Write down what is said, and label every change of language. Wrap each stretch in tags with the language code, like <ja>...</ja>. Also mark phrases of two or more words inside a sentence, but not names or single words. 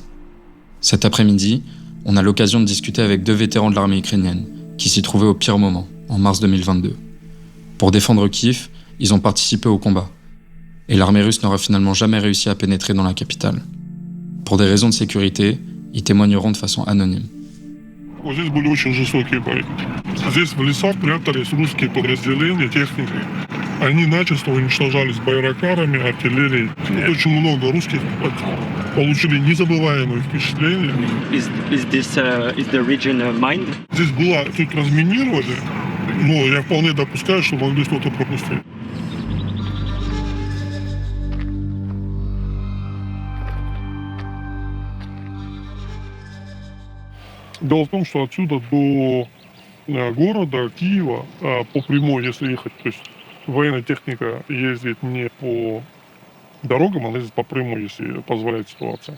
<fr>Cet après-midi, on a l'occasion de discuter avec 2 vétérans de l'armée ukrainienne, qui s'y trouvaient au pire moment, en mars 2022. Pour défendre Kiev, ils ont participé au combat. Et l'armée russe n'aura finalement jamais réussi à pénétrer dans la capitale. Pour des raisons de sécurité, ils témoigneront de façon anonyme.</fr> <ru>Здесь были очень жестокие бои. Здесь в лесах прятались русские подразделения техники. Они начисто уничтожались байрактарами, артиллерией. Очень много русских получили незабываемые впечатления.</ru> <en>Is the region mined?</en> <ru>Здесь было тут разминировали, но я вполне допускаю, что могли что-то пропустить. Дело в том, что отсюда до города Киева по прямой, если ехать, то есть военная техника ездит не по дорогам, она ездит по прямой, если позволяет ситуация.</ru>